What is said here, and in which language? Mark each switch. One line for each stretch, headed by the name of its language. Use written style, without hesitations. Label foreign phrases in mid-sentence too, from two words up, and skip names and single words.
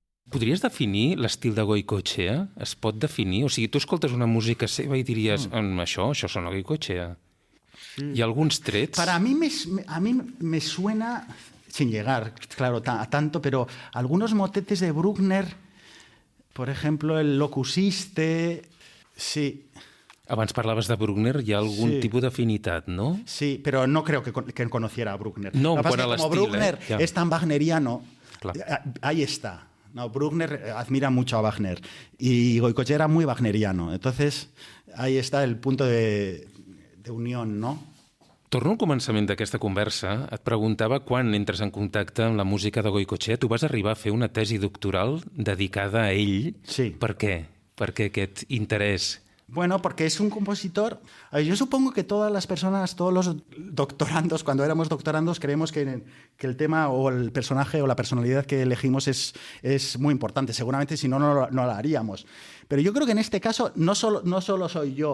Catalan: Podries definir l'estil de Goicoechea? Es pot definir? O sigui, tu escoltes una música seva i diries, això sona Goicoechea.
Spanish: ¿Y algunos trets? Para mí me suena, sin llegar, claro, a tanto, pero algunos motetes de Bruckner, por ejemplo, el Locusiste, sí.
Catalan: Abans parlaves de Bruckner, hi ha algun tipus d'afinitat, no?
Spanish: Sí, pero no creo que conociera a Bruckner. No, lo que pasa es que como Bruckner ja. es tan wagneriano, Clar. Ahí está. No, Bruckner admira mucho a Wagner y Goicoechea era muy wagneriano. Entonces, ahí está el punto de unión, no?
Catalan: Torno al començament d'aquesta conversa. Et preguntava quan entres en contacte amb la música de Goicoechea. Tu vas arribar a fer una tesi doctoral dedicada a ell. Sí. Per què? Per què aquest interès?
Spanish: Bueno, porque es un compositor. Yo supongo que todas las personas, todos los doctorandos, cuando éramos doctorandos, creemos que el tema o el personaje o la personalidad que elegimos es muy importante. Seguramente si no, no lo haríamos. Pero yo creo que en este caso no solo soy yo.